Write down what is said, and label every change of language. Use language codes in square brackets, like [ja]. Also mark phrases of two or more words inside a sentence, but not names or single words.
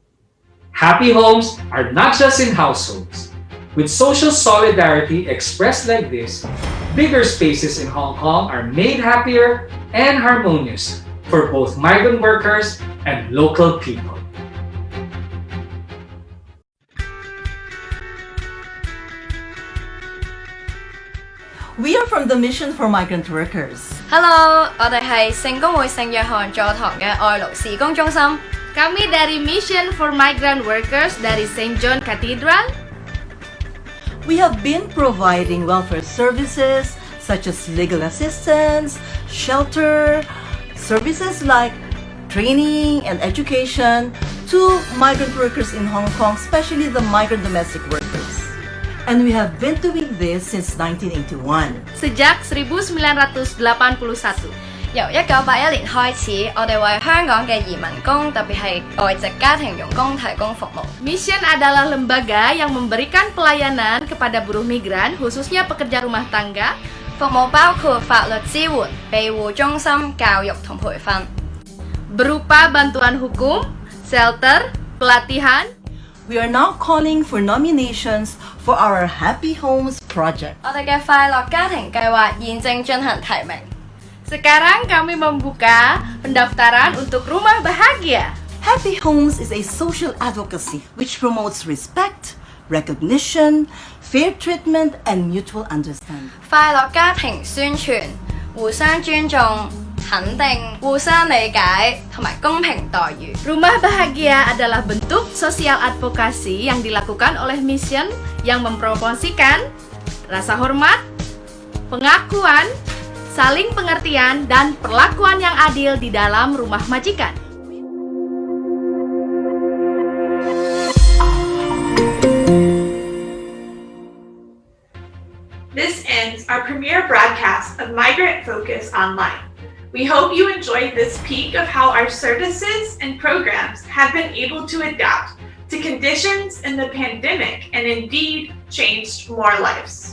[en] Happy homes are not just in households. With social solidarity expressed like this, bigger spaces in Hong Kong are made happier and harmonious for both migrant workers and local people. We are from the Mission for Migrant Workers. Hello， [yue] 我哋係聖公會聖約翰座堂嘅愛勞事工中心。 [id] Kami dari Mission for Migrant Workers dari St. John Cathedral. [en] We have been providing welfare services such as legal assistance, shelter, services like training and education to migrant workers in Hong Kong, especially the migrant domestic workers. And we have been doing this since 1981. [id] Sejak 1981. [yue] 由1981年開始，我哋為香港嘅移民工，特別係外籍家庭傭工提供服務。 [id] Mission adalah lembaga yang memberikan pelayanan kepada buruh migran, khususnya pekerja rumah tangga. [yue] 服務包括法律支援、庇護中心、教育同培訓。 [id] Berupa bantuan hukum, shelter, pelatihan. [en] We are now calling for nominations for our Happy Homes project. [yue] 我哋嘅快樂家庭計劃現正進行提名。 [id] Sekarang kami membuka pendaftaran untuk Rumah Bahagia. [en] Happy Homes is a social advocacy which promotes respect, recognition, fair treatment, and mutual understanding. [yue] 快樂家庭宣傳互相尊重、肯定、互相理解同埋公平待遇。 [id] Rumah Bahagia adalah bentuk sosial advokasi yang dilakukan oleh Mission yang mempromosikan rasa hormat, pengakuan, saling pengertian, dan perlakuan yang adil di dalam rumah majikan. [en] This ends our premiere broadcast of Migrant Focus Online. We hope you enjoyed this peek of how our services and programs have been able to adapt to conditions in the pandemic and indeed changed more lives.